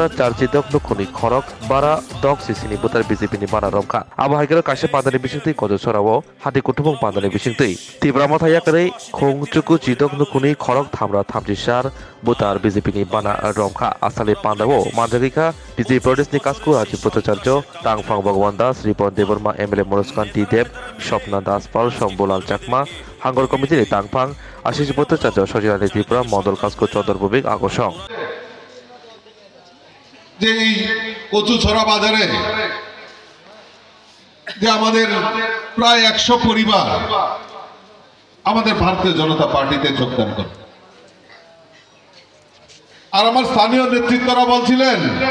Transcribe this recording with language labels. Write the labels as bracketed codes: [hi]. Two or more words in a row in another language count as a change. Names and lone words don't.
[trp] चारचि दक नखुनि खरक बारा दक सिसिनि बुतार बीजेपीनि बाना रमखा आबहायगेर कासे बादानि बिसिंतै कज सराव हाति कुटुबं बादानि बिसिंतै त्रिपुरा मथायाकरै खोंचुकु चिदक नखुनि खरक थामरा थामजिसार बुतार बीजेपीनि बाना रमखा आसाले पान्दावो मानजागिका बीजेपी प्रदेशनि कास्कु राज्य पत्रचार्य तांगफां भगवान दास रिपन देवर्मा एमएलए मनोजकान्ति देव स्वप्ना दास पाल शम्बुलाल चाकमा हांगर कमिटिनि तांगफां आशिष पत्रचार्य सजिनानि त्रिपुरा मडल कास्कु चौधर बुबिक आगसं [bn] যে এই কচুছড়া বাজারে যে আমাদের প্রায় 100 পরিবার আমাদের ভারতীয় জনতা পার্টিতে যোগদান করে আর আমার স্থানীয় নেতৃত্বরা বলছিলেন